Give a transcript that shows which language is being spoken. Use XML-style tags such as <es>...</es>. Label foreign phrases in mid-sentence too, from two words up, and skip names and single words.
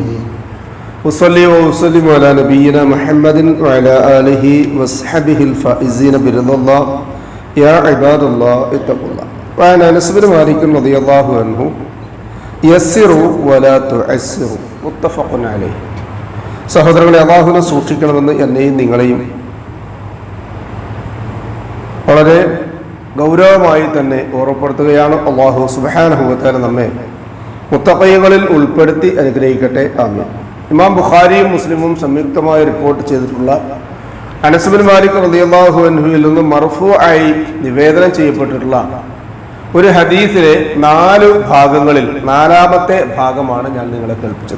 <ar>وصلي وسلم على نبينا محمد وعلى آله وصحبه الفائزين برضا الله. يا عباد الله اتقوا الله. وعن أنس بن مالك رضي الله عنه يسروا ولا تعسروا متفق عليه.</ar> <ml>സഹോദരങ്ങളെ, അല്ലാഹുവിനെ സൂക്ഷിക്കണമെന്ന് എന്നെയും നിങ്ങളെയും വളരെ ഗൗരവമായി തന്നെ ഓർമ്മപ്പെടുത്തുകയാണ്. അല്ലാഹു</ml> <ar>سبحانه وتعالى</ar> <ml>നമ്മെ മുത്തഖീങ്ങളിൽ ഉൾപ്പെടുത്തി അനുഗ്രഹിക്കട്ടെ. ആമീൻ. ഇമാം ബുഖാരിയും മുസ്ലിമും സംയുക്തമായി റിപ്പോർട്ട് ചെയ്തിട്ടുള്ള അനസ് ബിൻ മാലിക്</ml> <ar>رضي الله عنه</ar> <ml>നിന്ന് മർഫൂആയി നിവേദനം ചെയ്യപ്പെട്ടിട്ടുള്ള ഒരു ഹദീസിലെ 4 ഭാഗങ്ങളിൽ 4ാമത്തെ ഭാഗമാണ് ഞാൻ നിങ്ങളെ കേൾപ്പിച്ചത്.</ml>